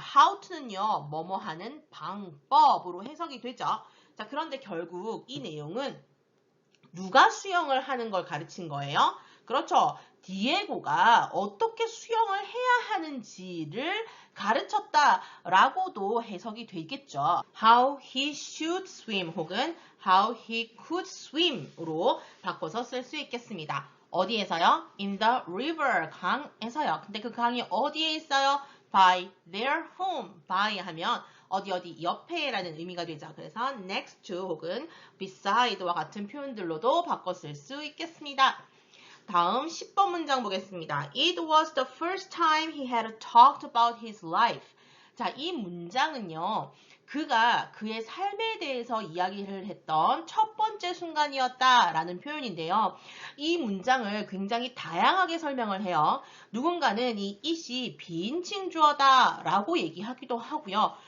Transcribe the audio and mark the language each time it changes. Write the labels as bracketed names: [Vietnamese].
[Korean] how to는요, 뭐뭐 하는 방법으로 해석이 되죠. 자, 그런데 결국 이 내용은 누가 수영을 하는 걸 가르친 거예요? 그렇죠. 디에고가 어떻게 수영을 해야 하는지를 가르쳤다라고도 해석이 되겠죠. [English] How he should swim 혹은 how he could swim으로 [Korean] 바꿔서 쓸 수 있겠습니다. 어디에서요? [English] In the river, [Korean] 강에서요. 근데 그 강이 어디에 있어요? [English] By their home. [Korean] by 하면 어디 옆에라는 의미가 되죠. 그래서 next to 혹은 beside와 같은 표현들로도 바꿔 쓸 수 있겠습니다. 다음 10번 문장 보겠습니다. [English] It was the first time he had talked about his life. [Korean] 자, 이 문장은요. 그가 그의 삶에 대해서 이야기를 했던 첫 번째 순간이었다라는 표현인데요. 이 문장을 굉장히 다양하게 설명을 해요. 누군가는 이 it이 비인칭 주어다라고 얘기하기도 하고요.